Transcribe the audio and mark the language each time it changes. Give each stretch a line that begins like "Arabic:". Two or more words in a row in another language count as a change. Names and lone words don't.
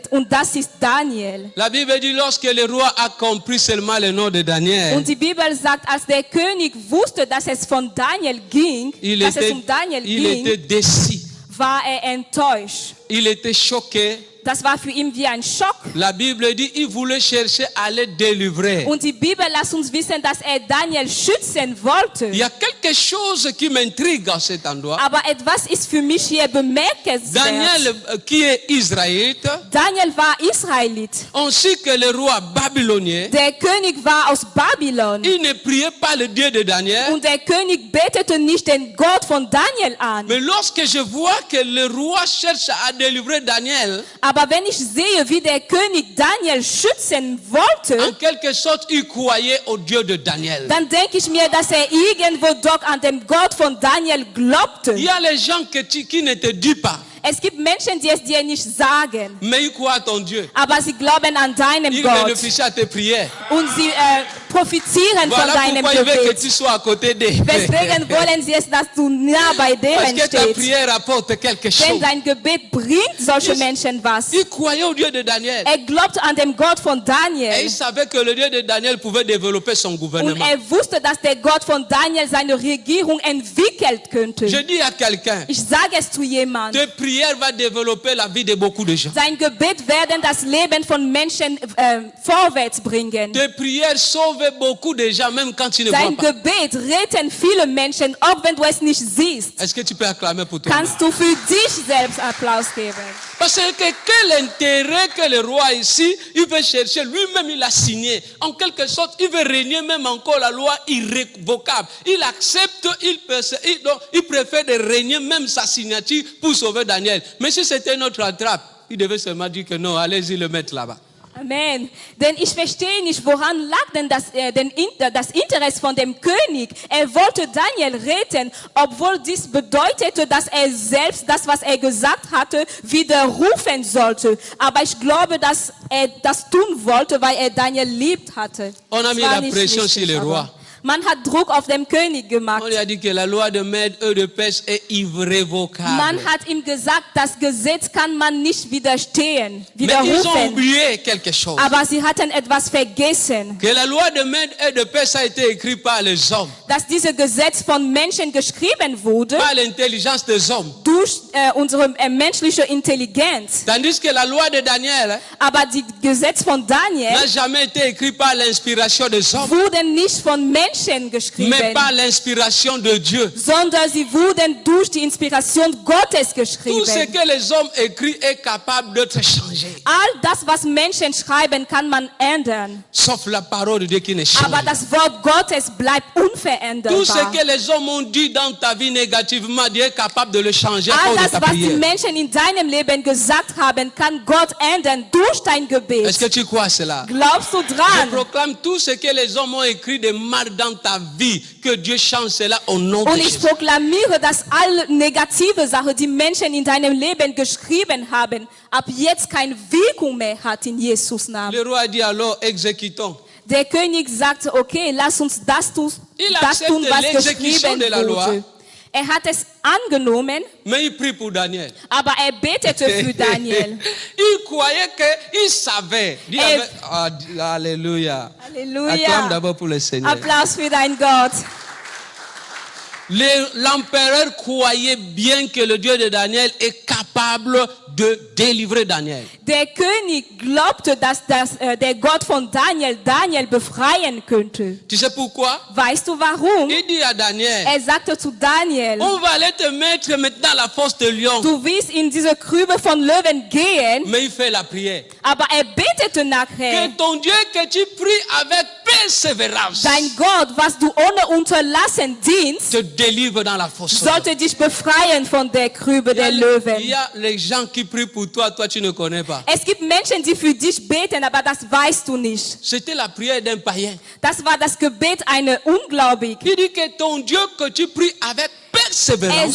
German: Und das ist Daniel.
French: La Bible dit lorsque le roi a compris seulement le nom de Daniel,
German: Und die Bibel sagt, als der König wusste, dass es von Daniel ging,
French: il
German: dass es um
French: était
German: Daniel ging,
French: déçu,
German: war er enttäuscht.
French: il était choqué.
German: Das war für ihn wie ein Schock.
French: La Bible dit il voulait chercher à le délivrer.
German: Und die Bibel lässt uns wissen, dass er Daniel schützen wollte.
French: Il y a quelque chose qui m'intrigue à cet endroit.
German: Aber etwas ist für mich hier bemerkenswert.
French: Daniel, qui est israélite,
German: Daniel war Israelit.
French: ainsi que le roi babylonien,
German: Der König war aus Babylon.
French: il ne priait pas le Dieu de Daniel.
German: Und der König betete nicht den Gott von Daniel an.
French: Mais lorsque je vois que le roi cherche à délivrer Daniel,
German: Aber wenn ich sehe, wie der König Daniel schützen wollte,
French: en quelque sorte, il croyait au Dieu de Daniel.
German: dann denke ich mir, dass er irgendwo doch an den Gott von Daniel glaubte.
French: Il y a les gens qui ne te disent pas,
German: Es gibt Menschen, die es dir nicht sagen,
French: mais ils croient à ton Dieu.
German: aber sie glauben an deinem
French: Ils
German: Gott.
French: bénéficient à tes prières.
German: Und sie profitieren von
French: Voilà
German: deinem
French: pourquoi il veut que
German: Gebet.
French: tu sois à côté d'eux.
German: Deswegen wollen sie es, dass du nah bei
French: Parce
German: deren
French: que ta
German: stehst.
French: prière apporte quelque
German: Denn
French: chose.
German: dein Gebet bringt solche Menschen was.
French: Il croyait au Dieu de Daniel.
German: Er glaubte an den Gott von
French: Et
German: Daniel.
French: il savait que le Dieu de Daniel pouvait développer son
German: Und
French: gouvernement.
German: er wusste, dass der Gott von Daniel seine Regierung entwickeln könnte.
French: Je dis à quelqu'un,
German: Ich sage es zu jemandem.
French: tes prières vont développer la vie de beaucoup de gens.
German: Sein Gebet werden das Leben von Menschen vorwärts bringen.
French: Tes prières sauvent beaucoup de gens, même quand tu ne vois
German: Sein
French: pas.
German: Gebet retten viele Menschen, auch wenn du es nicht siehst.
French: Est-ce que tu peux acclamer pour toi?
German: Kannst du für dich selbst Applaus geben.
French: Parce que quel intérêt que le roi ici, il veut chercher, lui-même il a signé. En quelque sorte, il veut régner même encore la loi irrévocable. Il accepte, donc, il préfère de régner même sa signature pour sauver Daniel. Mais si c'était notre attrape, il devait seulement dire que non, allez-y le mettre là-bas. Amen.
German: Denn ich verstehe nicht, woran lag denn das Interesse von dem König. Er wollte Daniel retten, obwohl dies bedeutete, dass er selbst das, was er gesagt hatte, widerrufen sollte. Aber ich glaube, dass er das tun wollte, weil er Daniel liebt hatte.
French: On a mis
German: Es war
French: la
German: nicht
French: pression
German: richtig,
French: sur le
German: aber
French: roi.
German: Man hat Druck auf den König gemacht.
French: On lui a dit que la loi de Mède et de Perse est irrévocable.
German: Man hat ihm gesagt, das Gesetz kann man nicht widerstehen,
French: Mais ils ont
German: widerrufen.
French: oublié quelque chose.
German: Aber sie hatten etwas vergessen,
French: Que la loi de Mède et de Perse a été écrite par les hommes,
German: dass dieses Gesetz von Menschen geschrieben wurde
French: par l'intelligence des hommes.
German: durch unsere menschliche Intelligenz.
French: Tandis que la loi de Daniel
German: Aber die Gesetz von Daniel
French: n'a jamais été écrite par l'inspiration des hommes,
German: wurden nicht von Menschen
French: mais
German: geschrieben,
French: par l'inspiration de Dieu.
German: sondern sie wurden durch die Inspiration Gottes
French: Tout ce
German: geschrieben.
French: que les hommes écrivent est capable d'être changé,
German: All das, was Menschen schreiben, kann man ändern.
French: sauf la parole de Dieu qui ne change.
German: Aber das Wort Gottes bleibt
French: Tout ce
German: unveränderbar.
French: que les hommes ont dit dans ta vie négativement, Dieu est capable de le changer à
German: All
French: cause de
German: das,
French: ta
German: was die
French: prière.
German: Menschen in deinem Leben gesagt haben, kann Gott ändern durch dein
French: Est-ce
German: Gebet.
French: que tu crois à cela?
German: Glaubst du
French: Je
German: dran?
French: proclame tout ce que les hommes ont écrit de mal dans ta vie, que Dieu change cela au nom de
German: Und ich
French: Jésus.
German: proklamiere, dass alle negative Sachen, die Menschen in deinem Leben geschrieben haben, ab jetzt keine Wirkung mehr hat in Jesus Namen.
French: Le roi dit alors, exécutons.
German: Der König sagte, okay, lass uns das tun,
French: Il
German: was
French: accepte l'exécution
German: geschrieben
French: de la loi.
German: wurde. Er hat es angenommen,
French: Mais il prie pour Daniel.
German: aber er betete für Daniel.
French: Il croyait qu'il savait. Dis Et- avec- Alléluia. Alléluia. Acclame d'abord pour le Seigneur.
German: Applaus für dein Gott.
French: L'empereur croyait bien que le Dieu de Daniel est capable de délivrer Daniel.
German: Der König glaubte, dass der Gott von Daniel befreien könnte.
French: Tu sais pourquoi?
German: Weißt du warum?
French: Il dit à Daniel,
German: Er sagte zu Daniel,
French: on va aller te mettre maintenant à la fosse de lion.
German: du wirst in diese Krübe von Löwen gehen,
French: Mais il fait la prière.
German: aber er betete nachher.
French: Que ton Dieu que tu pries avec persévérance
German: Dein Gott, was du ohne Unterlassen dienst,
French: te délivre dans la fosse.
German: sollte dich befreien von der Krübe der
French: Il
German: Löwen.
French: y a les gens qui prient pour toi, toi tu ne connais pas.
German: Es gibt Menschen, die für dich beten, aber das weißt du nicht.
French: C'était la prière d'un païen.
German: Das war das Gebet einer Ungläubigen.
French: Il dit que ton Dieu que tu pries avec
German: Er
French: persévérance